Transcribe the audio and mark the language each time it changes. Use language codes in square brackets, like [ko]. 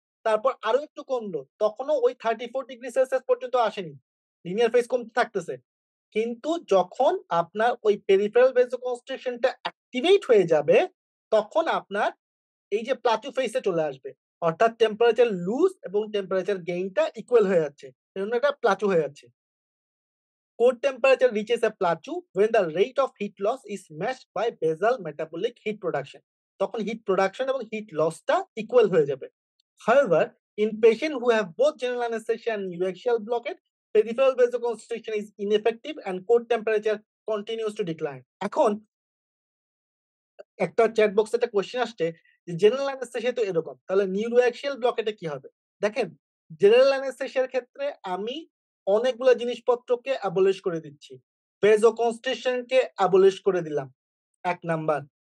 [bn] তারপর আরো একটু কমলো, তখনও ওই 34 ডিগ্রি সেলসিয়াস পর্যন্ত আসেনি। লিনিয়ার ফেজ কমতে থাকতেছে। কিন্তু যখন আপনার ওই পেরিফেরাল ভেসোকনস্ট্রিকশনটা অ্যাক্টিভেট হয়ে যাবে, তখন আপনার এই যে প্লাটু ফেজে চলে আসবে। অর্থাৎ টেম্পারেচার লুজ এবং টেম্পারেচার গেইনটা ইকুয়াল হয়ে যাচ্ছে। এজন্য এটা প্লাটু হয়ে যাচ্ছে। [en] Core temperature reaches a plateau when the rate of heat loss is matched by basal metabolic heat production. [bn] তখন হিট প্রোডাকশন এবং হিট লসটা ইকুয়াল হয়ে যাবে। [en] However, in patients who have both general anesthesia and neuroaxial blockade, peripheral vasoconstriction is ineffective and core temperature continues to decline. [bn] এখন একটা chat বক্সে একটা question আসছে যে জেনারেল অ্যানেসথেসিয়া তো এরকম, তাহলে নিউরোঅ্যাক্সিয়াল ব্লকেটে কি হবে? দেখেন, জেনারেল অ্যানেসথেসিয়ার ক্ষেত্রে আমি অনেকগুলা জিনিসপত্রকে অ্যাবলিশ করে দিচ্ছি। ভেসোকনস্ট্রিকশনকে অ্যাবলিশ করে দিলাম ১ নাম্বার।